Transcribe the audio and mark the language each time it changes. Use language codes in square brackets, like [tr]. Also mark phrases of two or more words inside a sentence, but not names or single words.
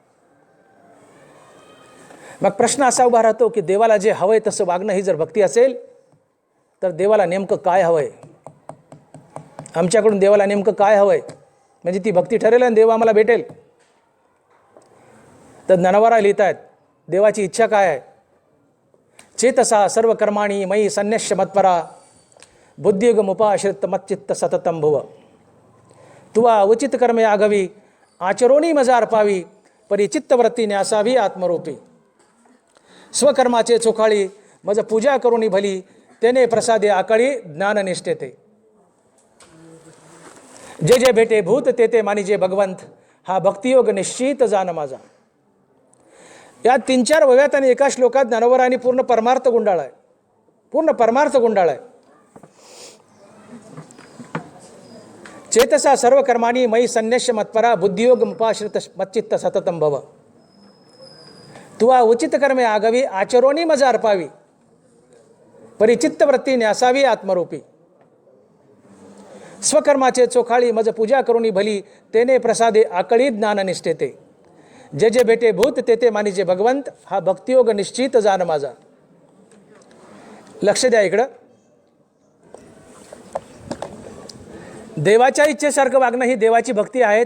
[mr] मग प्रश्न असा उभा राहतो की देवाला जे हवंय तसं वागणं ही जर भक्ती असेल तर देवाला नेमकं काय हवंय, आमच्याकडून देवाला नेमकं काय हवंय म्हणजे ती भक्ती ठरेल आणि देव आम्हाला भेटेल. तर ज्ञानोबा लिहितायत देवाची इच्छा काय आहे. [sa] चेतसा सर्व कर्माणी मयी संन्यस्य मत्परा, बुद्धियुगमुपाश्रित मच्चित्त सततम भुव. [mr] तुवा उचित कर्मे आगवी, आचरोनी मजा अर्पावी, परी चित्तवृत्ती न्यासावी आत्मरूपी. स्वकर्माचे चोखाळी मज पूजा करुनी भली, तेने प्रसादे आकळी ज्ञाननिष्ठे ते. जे जे भेटे भूत ते ते मानिजे भगवंत, हा भक्तियोग निश्चित जाण माझा. या 3-4 वव्यात आणि एका श्लोकात ज्ञानोबरांनी पूर्ण परमार्थ गुंडाळाय. पूर्ण परमार्थ गुंडाळाय. [sa] चेतसा सर्व कर्माणी मयी संन्यस्य मत्परा, बुद्धियोग मुपाश्रित मच्चित्त सततम भव. [mr] तुवा उचित कर्मे आगवी, आचरोनी मजा अर्पावी, परिचित्त वृत्ती न्यासावी आत्मरूपी. स्वकर्माचे चोखाळी मज पूजा करुणी भली, तेने प्रसादे आकळी ज्ञान निष्ठेते. जे जे भेटे भूत ते ते मानिजे भगवंत, हा भक्तियोग निश्चित जाण माझा. लक्ष द्या इकडं. देवाच्या इच्छेसारखं वागणं ही देवाची भक्ती आहे.